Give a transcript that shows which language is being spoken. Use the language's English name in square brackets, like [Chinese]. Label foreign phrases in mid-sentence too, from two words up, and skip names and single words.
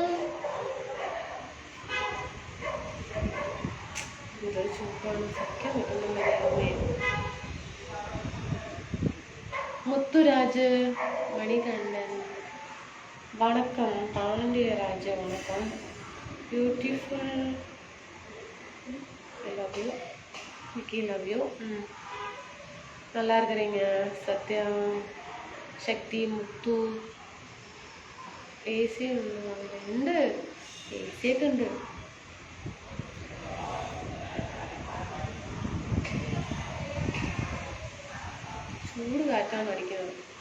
[Malayalam] ഇതൊരു ചൂടാണ്, സഹിക്കാൻ പറ്റുന്നില്ല. മുത്തുരാജ്, മണികണ്ഠൻ, വണക്കം. പാണ്ഡ്യരാജ, വണക്കം. ബ്യൂട്ടിഫുൾ, [English] I love you. [Tamil] விக்கி, [English] love you. [Tamil] நல்லா இருக்கிறீங்க. சத்யா, சக்தி, [Malayalam] മുത്തു. AC ഉണ്ട്, AC ഒക്കെ ഉണ്ട്. ചൂട് കാറ്റാണ് അടിക്കുന്നത്.